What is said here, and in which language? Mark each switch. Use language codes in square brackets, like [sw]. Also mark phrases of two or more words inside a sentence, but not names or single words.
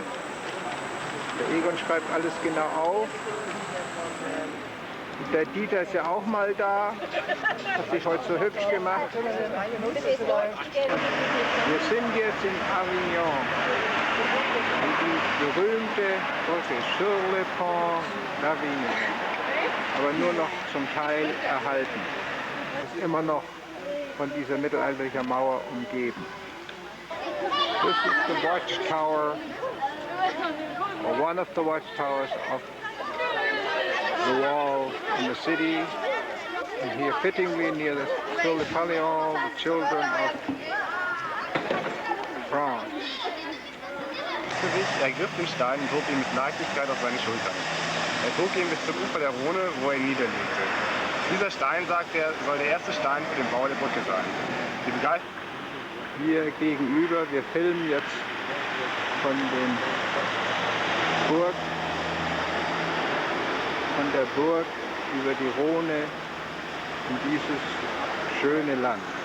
[de] Der Egon schreibt alles genau auf. Und der Dieter ist ja auch mal da, hat sich heute so hübsch gemacht. Wir sind jetzt in Avignon. Die berühmte Brücke [fr] sur le pont d'Avignon. [de] Aber nur noch zum Teil erhalten. Ist immer noch von dieser mittelalterlichen Mauer umgeben. [en] This is the watchtower, or one of the watchtowers of the wall in the city. And here fittingly near the [fr] Sur le Palion, [en] the children of France. [de] Er griff den Stein und hob ihn mit Leichtigkeit auf seine Schultern. Er trug ihn bis zum Ufer der Rhone, wo er ihn niederlegte. Dieser Stein, sagt er, soll der erste Stein für den Bau der Brücke sein. Die Begeisterung. Hier gegenüber, wir filmen jetzt von der Burg über die Rhone in dieses schöne Land.